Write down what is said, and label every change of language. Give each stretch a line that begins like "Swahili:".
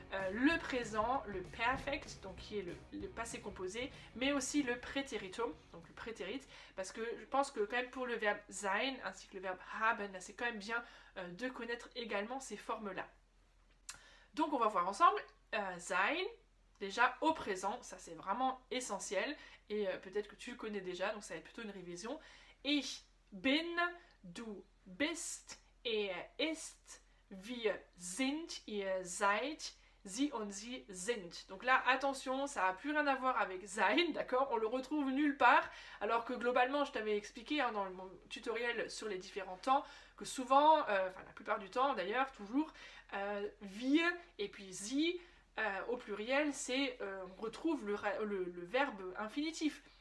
French: Le présent, le perfect, donc qui est le passé composé, mais aussi le préteritum, donc le prétérit, parce que je pense que quand même pour le verbe sein ainsi que le verbe haben, c'est quand même bien de connaître également ces formes-là. Donc on va voir ensemble sein, déjà au présent, ça c'est vraiment essentiel, et peut-être que tu le connais déjà, donc ça va être plutôt une révision.
German: Ich bin, du bist, er ist, wir sind, ihr seid, sie und sie sind.
French: Donc là, attention, ça n'a plus rien à voir avec sein, d'accord? On le retrouve nulle part, alors que globalement, je t'avais expliqué dans mon tutoriel sur les différents temps, que souvent, enfin la plupart du temps d'ailleurs, toujours, wir et puis sie, au pluriel, c'est on retrouve le verbe infinitif.